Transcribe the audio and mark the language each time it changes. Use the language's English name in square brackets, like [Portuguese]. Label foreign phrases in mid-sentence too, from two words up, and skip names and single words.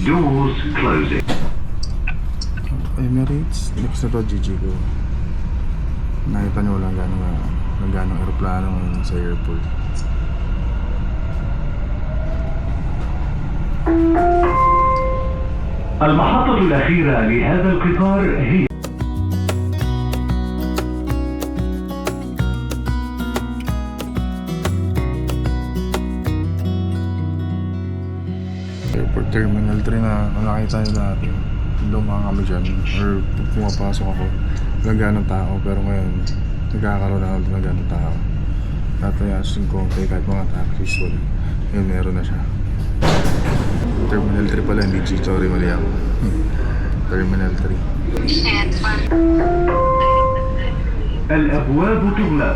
[English] Doors closing. [Filipino] Emirates, next na to GGO. Nakita nyo lang gano'ng aeroplano ngayon sa airport. [Arabic] المحطة الأخيرة لهذا القطار هي [Filipino] Airport Terminal 3 na nakita nyo dati. Lumang kami dyan, or pumapasok ako, walang ganong tao, pero ngayon nagkakaroon na ng ganong tao. Tatayasin ko kahit mga taxis wala. Ngayon meron na siya. Terminal 3 pala, hindi G, sorry, mali ako. Terminal 3. [Arabic] الأبواب تغلق.